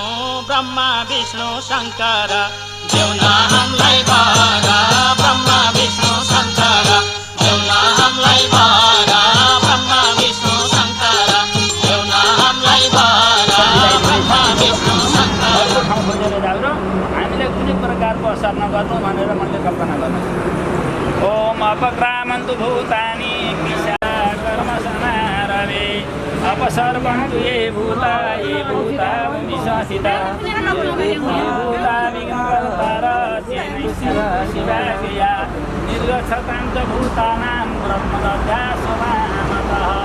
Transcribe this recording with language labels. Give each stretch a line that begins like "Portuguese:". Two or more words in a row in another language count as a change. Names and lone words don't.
Nepali: ब्रह्मा विष्णु शङ्कर देऊ न हामीलाई वर, ब्रह्मा विष्णु शङ्कर देऊ न हामीलाई वर, ब्रह्मा विष्णु शङ्कर देऊ न हामीलाई वर, ब्रह्मा विष्णु शङ्कर। ठाउँ खोजेर जाऊ र हामीलाई कुनै प्रकारको असर नगर्नु भनेर मैले कल्पना गर्नु।
Sanskrit: ओम अपक्रामन्तु भूतानि कर्मसमारभे, अपसर्पन्तु ये भूता विश्वासिता, ये भूता विघ्नकर्तारस्य शिवाक्रिया, निर्गच्छतां च भूतानां ब्रह्मदध्यासमामतः।